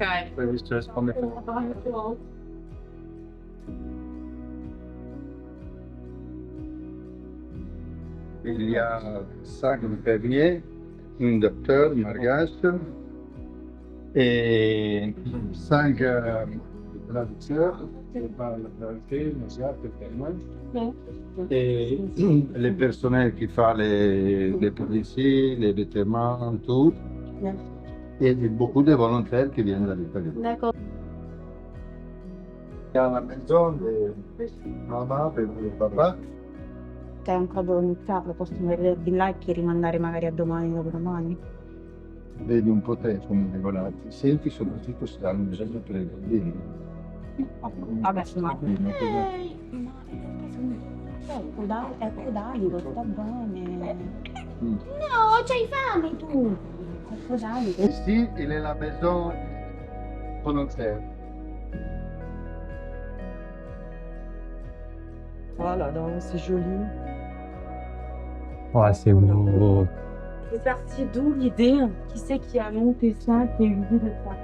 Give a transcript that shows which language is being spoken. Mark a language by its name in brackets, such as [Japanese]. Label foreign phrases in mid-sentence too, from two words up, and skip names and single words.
[French] Oui, je te laisse prendre les photos. Il y a 5 infirmiers, un docteur, Margash, et 5 traducteurs, et les personnels qui font les policiers, les vêtements, tout. Et beaucoup de volontaires qui viennent de l'Italie. D'accord. Il y a la maison de maman [Italian] e di papà. Tempo ad iniziarlo, possono vedervi là e rimandare magari a domani o dopodomani. Vedi un po' te come regolati. Senti soprattutto se hanno bisogno per i bambini. Vabbè, ma... Ecco Davide, sta bene. No, c'hai fame tu! Ecco Davide. [French] Ici, il est la maison volontaire. Voilà, donc c'est joli. Ouais, c'est beau. C'est parti d'où l'idée? Qui c'est qui a monté ça, qui a eu l'idée de ça?